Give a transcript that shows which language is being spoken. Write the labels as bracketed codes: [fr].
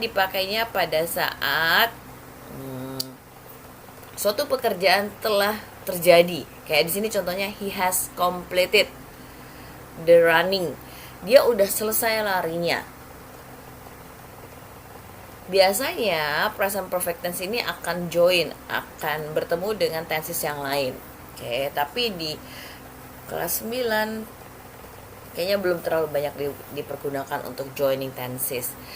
[id] Dipakainya pada saat suatu pekerjaan telah terjadi. Kayak di sini contohnya [en] he has completed the running. [id] Dia udah selesai larinya. Biasanya present perfect tense ini akan akan bertemu dengan tenses yang lain. Oke, tapi di kelas 9 kayaknya belum terlalu banyak dipergunakan untuk joining tenses.